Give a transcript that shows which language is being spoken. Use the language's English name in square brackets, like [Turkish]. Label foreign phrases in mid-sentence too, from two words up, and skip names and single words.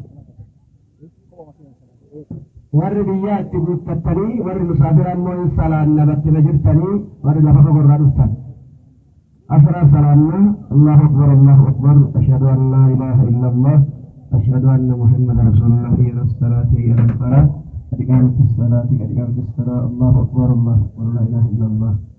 [Oromo] warri biyyaatti guuttattanii warri musaafiraa immoo hin salaanna bakkina jirtanii warri lafa fagorraa dhuftan afran salaanna [Arabic] الله أكبر أشهد أن لا إله إلا الله أشهد أن محمدا رسول الله إلى الصلاة إلى الصلاة إقامة الصلاة إقامة الصلاة الله أكبر الله أكبر لا إله إلا الله.